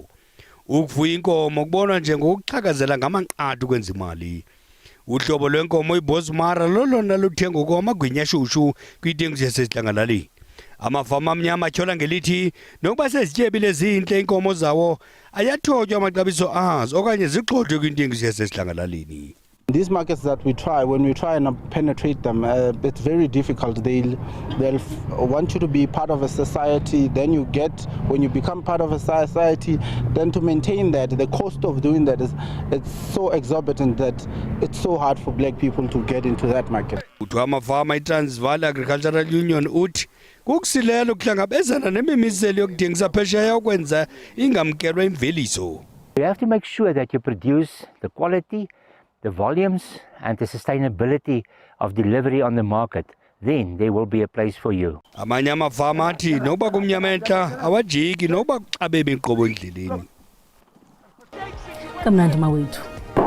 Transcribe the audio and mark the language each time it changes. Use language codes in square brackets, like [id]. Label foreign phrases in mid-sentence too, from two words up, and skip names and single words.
[xh] Ukufuya inkomo kubonwa njengokuxhakazela ngamanqathu kwenza imali. Uhlobo lwenkomo iBosmara lolona luthengwa kwamagwinya shushu kwitengiso yasesihlangalaleni. Amafama amnyama atyhola ngelithi nokuba sezityebile zintle inkomo zawo ayathotywa amaxabiso azo okanye zigxothwe kwintengiso yasesidlangalaleni. [en] These markets that we try, when we try and penetrate them, it's very difficult. They'll want you to be part of a society. Then when you become part of a society, then to maintain that, the cost of doing that it's so exorbitant that it's so hard for black people to get into that market. [xh] Uthu amafama iTransvaal Agricultural Union uthi kukusilela ukuhlangabezana nemimiselo yokuthengisa phesheya ukwenza ingamkelwa imveliso. [en] You have to make sure that you produce the quality, the volumes and the sustainability of delivery on the market. Then there will be a place for you. [xh] Amanye amafama athi nokuba kumnyama entla awajiki nokuba kuxabebe inkqubo endleleni. Kamnandi mawethu.